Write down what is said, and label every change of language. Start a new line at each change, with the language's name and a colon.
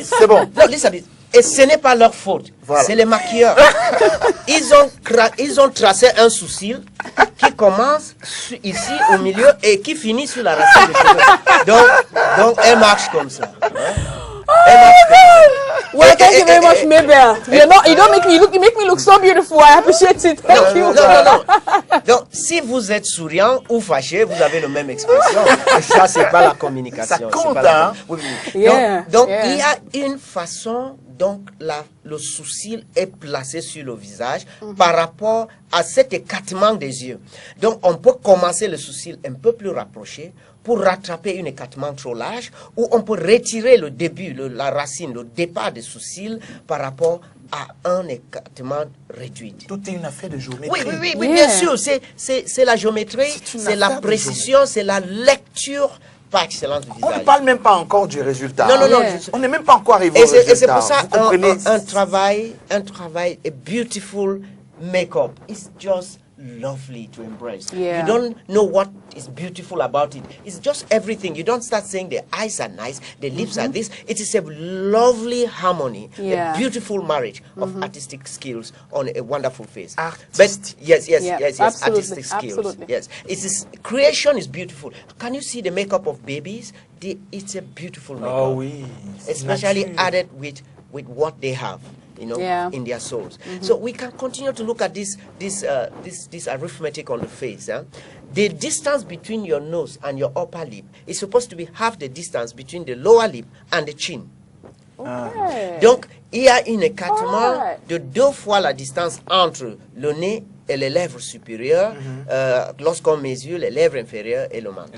French: C'est bon. Non, listen, et ce n'est pas leur faute. Voilà. C'est les maquilleurs. Ils ont tracé un sourcil qui commence ici au milieu et qui finit sur la racine des cheveux. Donc elle marche comme ça. Hein?
English: Well, thank you very much, Mabel. You make me look so beautiful. I appreciate it. Thank you.
French: Non. Donc, si vous êtes souriant ou fâché, vous avez la même expression. Et ça, c'est pas la communication. Ça compte, hein? Oui. Donc, il y a une façon, donc, le sourcil est placé sur le visage par rapport à cet écartement des yeux. Donc, on peut commencer le sourcil un peu plus rapproché pour rattraper un écartement trop large, ou on peut retirer le début, la racine, le départ des sourcils par rapport à un écartement réduit. Tout est une affaire de géométrie. Oui, bien sûr, c'est la géométrie, c'est la précision, c'est la lecture par excellence du visage. On ne parle même pas encore du résultat. Non. On n'est même pas encore arrivé au résultat. Et c'est pour ça un
English: travail, a beautiful makeup. It's just lovely to embrace. Yeah. You don't know what is beautiful about it. It's just everything. You don't start saying the eyes are nice, the lips are this. It is a lovely harmony, a beautiful marriage of artistic skills on a wonderful face. But yes, absolutely, artistic skills. absolutely. Yes, creation is beautiful. Can you see the makeup of babies? It's a beautiful makeup.
French: Oh oui.
English: Especially added with what they have. In their souls. So we can continue to look at this arithmetic on the face. The distance between your nose and your upper lip is supposed to be half the distance between the lower lip and the chin. Okay.
French: Donc, il y a un écartement de 2 fois la distance entre le nez et les lèvres supérieures lorsqu'on mesure les lèvres inférieures et le menton.